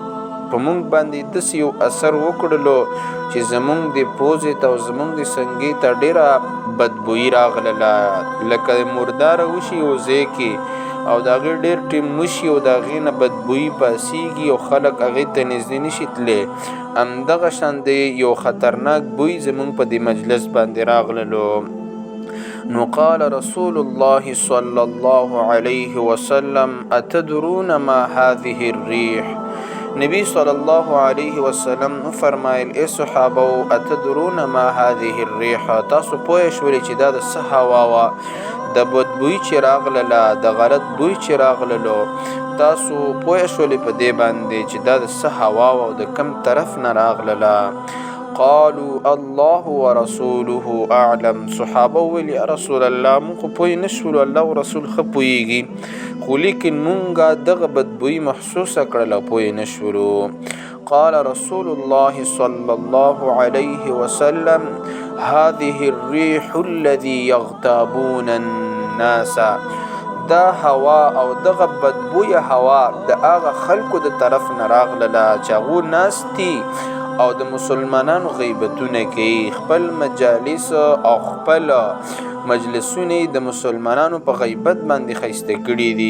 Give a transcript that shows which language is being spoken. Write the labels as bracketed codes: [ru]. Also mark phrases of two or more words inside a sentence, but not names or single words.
[ps] په مونږ باندې داسې یو اثر وکړلو چې زمونږ د پوزې ته او زمونږ د سنګې ته ډېره بدبویي راغله، لکه مرداره وشي یو ځای کې او د هغې ډېر ټیم وشي او د هغې نه بدبویي پاسیږي او خلک هغې ته نږدې نشي تللی. همدغه شان د یو خطرناک بوی زمونږ په دې مجلس باندې راغللو. [ar] نو قال رسول الله صلی الله علیه وسلم اتدرون ما هذه الريح، [ps] نبی [ar] صلی الله علیه وسلم [ps] فرمایل ای صحابه [ar] اتدرون ما هذه الريح، [ps] تاسو پوه شولې چې دا د څه هوا وه، د بدبوی چې راغلله، د غلط بوی چې راغللو، تاسو پوه شولې په دې باندې چې دا د څه هوا وه او د کوم طرف نه راغلله. [ar] قالوا الله ورسوله اعلم، [ps] صحابه ویل [ar] یا رسول الله [ps] مونږ خو پوه نه شولو، الله او رسول ښه پوهیږي، خو لیکن مونږه دغه بدبویي محسوسه کړله پوه نه شولو. [ar] قال رسول الله صلی الله علیه وسلم هذه الريح الذي يغتابون الناس، [ps] دا هوا او دغه بدبویه هوا د هغه خلکو د طرف نه راغلله چې هغو ناستي او د مسلمانانو غیبتونه کوي، خپل مجالس او خپل مجلسونه د مسلمانانو په غیبت باندې ښایسته کړي دي.